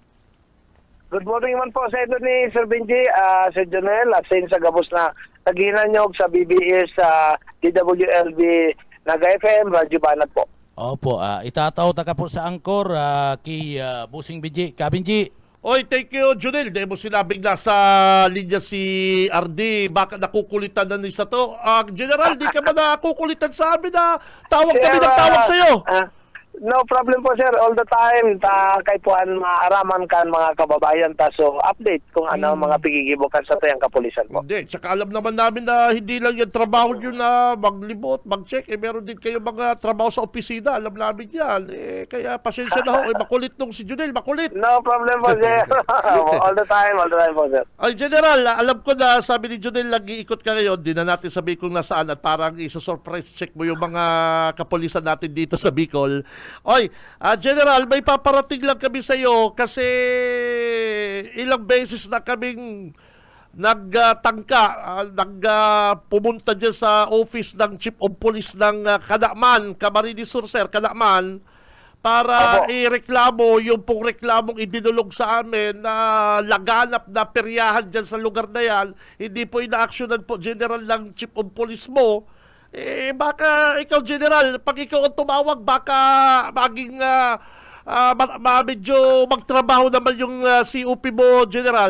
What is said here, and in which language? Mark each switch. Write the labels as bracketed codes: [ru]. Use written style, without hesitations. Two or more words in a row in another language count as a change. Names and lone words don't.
[en] Good morning [bik] man po sa ito ni Sir Benji, Sir Jonel, at sa gabos na naghinanyog sa BBS, DWLB, Naga FM, Radyo Banat po. Opo, itataw ta ka po sa angkor kay Busing Binji. Kabinji. Oy, [en] thank you, Junel. [tl] Di mo sinabing nasa linya si RD. Baka nakukulitan na ni sa to. General, di ka ba nakukulitan sa amin na tawag kami ng tawag sa'yo? [en] No problem po sir, all the time [bik] kay puan maaraman kan mga kababayan so update kung ano mga pigigibukan sa tuyang kapulisan po. [tl] Hindi, tsaka alam naman namin na hindi lang yung trabaho nyo na maglibot, mag-check. Meron din kayo mga trabaho sa opisina. Alam namin yan. Kaya pasensya na ho. Makulit nung si Junel, makulit. [en] No problem po sir. all the time po sir. [tl] Ay, General, alam ko na sabi ni Junel, nag-iikot ka ngayon. Di na natin sabi kung nasaan at parang isa-surprise check mo yung mga kapulisan natin dito sa Bicol. Oy, General, may paparating lang kami sa iyo kasi ilang beses na kaming pumunta dyan sa office ng Chief of Police ng Kanakman, Camarines Sur, sir, Kanakman, para ireklamo yung pong reklamong idinulog sa amin na laganap na peryahan dyan sa lugar na yan. Hindi po ina-actionan po, General, ng Chief of Police mo. Baka ikaw, General, pag ikaw ang tumawag, baka maging medyo magtrabaho naman yung COP mo, General.